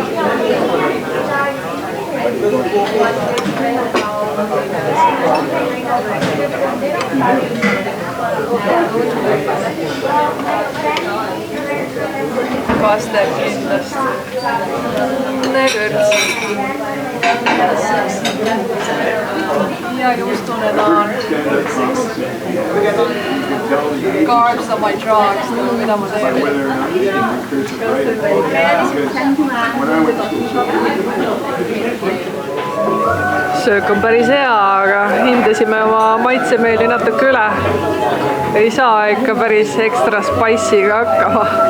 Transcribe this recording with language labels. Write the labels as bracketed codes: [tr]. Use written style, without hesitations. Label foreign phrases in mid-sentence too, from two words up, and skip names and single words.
[et] Pastel kindlasti. Kõrts. Ja juustune naan. [en] Carbs on my drugs, [et] mida ma teen. Söök on päris hea, aga hindasime oma maitsemeeli natuke üle. Ei saa ikka päris ekstra spice'iga hakkama.